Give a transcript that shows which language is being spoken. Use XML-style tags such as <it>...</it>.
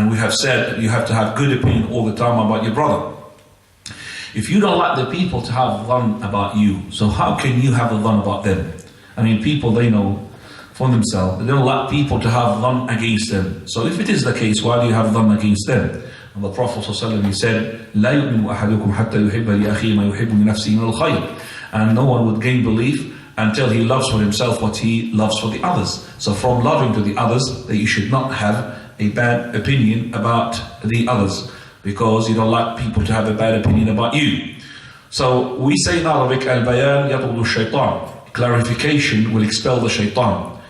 <en>And we have said that you have to have good opinion all the time about your brother. If you don't like the people to have dhann about you, so how can you have a dhann about them? I mean, people, they know for themselves, they don't like people to have dhann against them. So if it is the case, why do you have dhann against them? And the Prophet ﷺ, he said,</en> <ar>لا يؤمن أحدكم حتى يحب لأخيه ما يحب لنفسه من الخير.</ar> <en>And no one would gain belief until he loves for himself what he loves for the others. So from loving to the others, that you should not have a bad opinion about the others, because you don't like people to have a bad opinion about you. So we say in Arabic,</en> <ar>al-bayan yatrudu shaitan.</ar> <en>Clarification will expel the shaitan.</en>